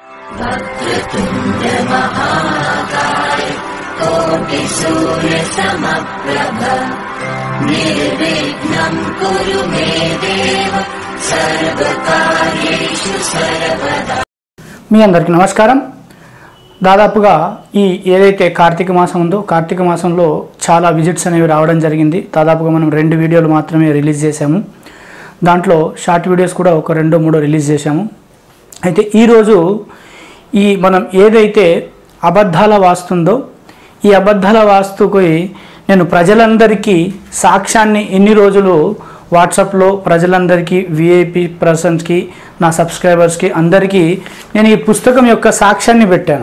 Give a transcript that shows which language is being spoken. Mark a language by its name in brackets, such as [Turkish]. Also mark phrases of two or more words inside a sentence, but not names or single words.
[Sanskrit] वक्रतुण्ड महाकाय कोटि सूर्य समप्रभ निर्विघ्नं कुरु मे देव सर्वकार्येषु सर्वदा। [Telugu] మీ అందరికీ నమస్కారం. దాదాపుగా ఈ ఏదైతే కార్తీక మాసం ఉందో కార్తీక మాసంలో చాలా విజిట్స్ అనేవి రావడం జరిగింది. దాదాపుగా మనం 2 వీడియోలు మాత్రమే రిలీజ్ చేశాము. దాంట్లో షార్ట్ వీడియోస్ కూడా ఒక 2-3 రిలీజ్ చేశాము. అయితే ఈరోజు మనం ఏదైతే అబద్ధాల వాస్తుందో ఈ అబద్ధాల వాస్తుకి నేను ప్రజలందరికీ సాక్ష్యాన్ని ఎన్ని రోజులు వాట్సాప్లో ప్రజలందరికీ విఐపి పర్సన్స్కి నా సబ్స్క్రైబర్స్కి అందరికీ నేను ఈ పుస్తకం యొక్క సాక్ష్యాన్ని పెట్టాను.